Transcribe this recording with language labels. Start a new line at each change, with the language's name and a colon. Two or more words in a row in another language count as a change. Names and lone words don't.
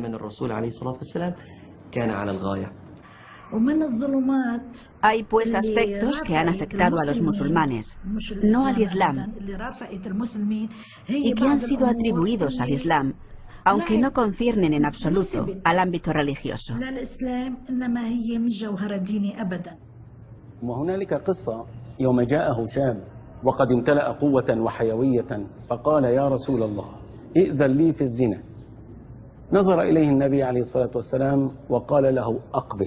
Spanish: Hay pues aspectos que han afectado a los musulmanes, no al Islam, y que han sido atribuidos al Islam, aunque no conciernen en absoluto al ámbito religioso.
Arabic: وهنالك قصة يوم جاءه شاب وقد امتلأ قوة وحيوية فقال يا رسول الله ائذن لي في الزنا. نظر إليه النبي عليه الصلاة والسلام وقال له أقبل.